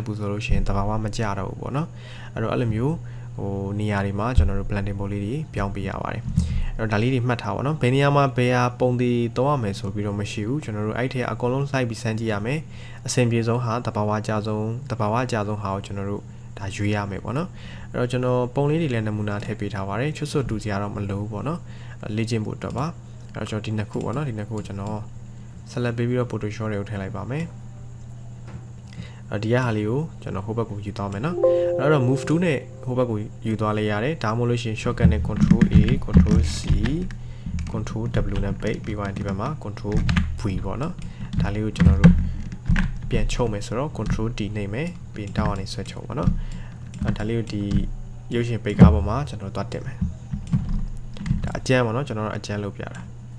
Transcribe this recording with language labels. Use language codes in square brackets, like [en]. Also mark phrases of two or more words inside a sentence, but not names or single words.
[my] ဘူးဆိုလို့ရှိရင်တဘာဝမကြတော့ဘူးပေါ့နော်အဲ့တော့အဲ့လိုမျိုးဟိုနေရာတွေမှာကျွန်တော်တို့ [en] blending mode [my] လေးတွေပြောင်းပေးရပါတယ်အဲ့တော့ဒါလေးတွေမှတ်ထားပါတော့ဘယ်နေရာမှာဘယ်ဟာပုံတွေသုံးရမယ်ဆိုပြီးတော့မရှိဘူးကျွန်တော်တို့အဲ့ထဲအကုန်လုံးလိုက်ပြီးစမ်းကြည့်ရမယ်အဆင်ပြေဆုံးဟာတဘာဝအကြဆုံးဟာကိုကျွန်တော်တို့ဒါရွေးရမယ်ပေါ့နော်အဲ့တော့ကျွန်တော်ပုံလေးတွေလည်းနမူနာထည့်ပေးထားပါတယ်ချွတ်စွတ်တူစရာတော့မလိုဘူးပေါ့နော်လေ့ကျင့်ဖို့အတွက်ပါအဲ့တော့ကျွန်တော်ဒီနှစ်ခုပေါ့နော်ဒီနှစ်ခုကျွန်တော်ဆက်လက်ပေးပြီးတော့ Photoshop တွေကိုထည့်လိုက်ပါမယ် ဒီရဟာလေးကိုကျွန်တော်ဟိုဘက်ကိုယူသွားမယ်နော်အဲ့တော့ [en] move to [my] နဲ့ဟိုဘက်ကိုယူသွားလိုက်ရတယ်ဒါမှမဟုတ်လို့ရှိရင် shortcut နဲ့ [en] control A control C control W [my] နဲ့ပိတ်ပြီးသွားရင်ဒီဘက်မှာ [en] control V [my] ပေါ့နော်ဒါလေးကိုကျွန်တော်တို့ပြန်ချုပ်မယ်ဆိုတော့ [en] control D [my] နှိပ်မယ်ပြီးတောင်းအောင်နေဆွဲချုပ်ပါနော်ဒါလေးကိုဒီရုပ်ရှင်ပိတ်ကားပေါ်မှာကျွန်တော်သွားတင်မယ်ဒါအကျန်းပေါ့နော်ကျွန်တော်တို့အကျန်းလုပ်ပြတာ